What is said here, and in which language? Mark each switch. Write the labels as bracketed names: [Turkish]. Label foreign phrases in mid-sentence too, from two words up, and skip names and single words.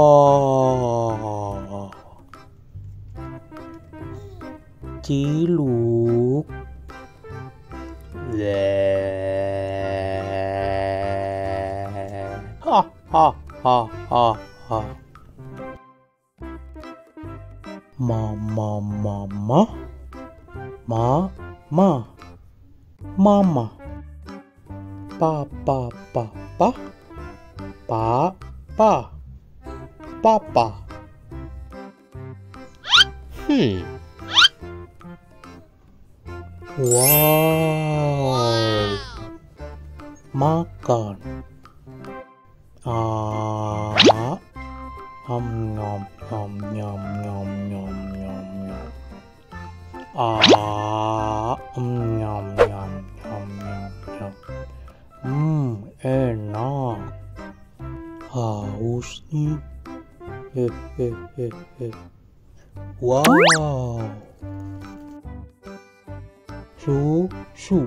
[Indonesian] Ciluk, le, ha ha ha ha ha, mama mama. Mama, papa, papa. Wow, makan. Nom nom nom nom nom nom nom nom. Nyam nyam nyam nyam. Enak. Haus nih. Wow. Susu.